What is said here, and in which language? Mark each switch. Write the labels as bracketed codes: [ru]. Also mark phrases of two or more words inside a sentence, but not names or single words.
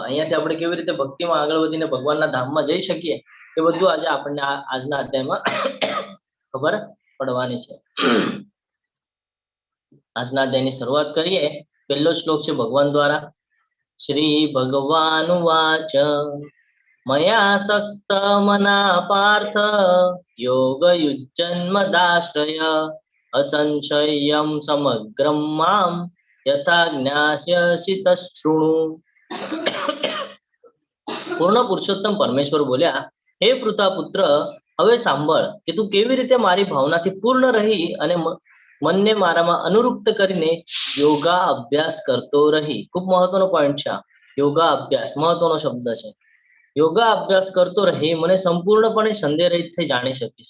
[gu] અહીંયાથી આપણે કેવી રીતે ભક્તિમાં આગળ વધીને ભગવાનના ધામમાં જઈ શકીએ એ બધું આજે આપણને આજના અધ્યાયમાં ખબર પડવાની છે। આજના અધ્યાયની શરૂઆત કરીએ। પહેલો શ્લોક છે ભગવાન દ્વારા। [sa] શ્રી ભગવાન વાચ મયા સક્ત મના પાર્થ યોગ યુજ્જન્મદાશ્રય असंशयं समग्रं मां यथा ज्ञास्यसि तच्छृणु। [gu] પૂર્ણ પુરુષોત્તમ પરમેશ્વર બોલ્યા, હે પૃથાપુત્ર, હવે સાંભળ કે તું કેવી રીતે મારી ભાવનાથી પૂર્ણ રહી અને મનને મારામાં અનુરૂપ્ત કરીને યોગા અભ્યાસ કરતો રહી. ખૂબ મહત્વનો પોઈન્ટ છે. યોગા અભ્યાસ મહત્વનો શબ્દ છે. યોગા અભ્યાસ કરતો રહી મને સંપૂર્ણપણે સંદેહ રહિત થઈ જાણી શકીશ.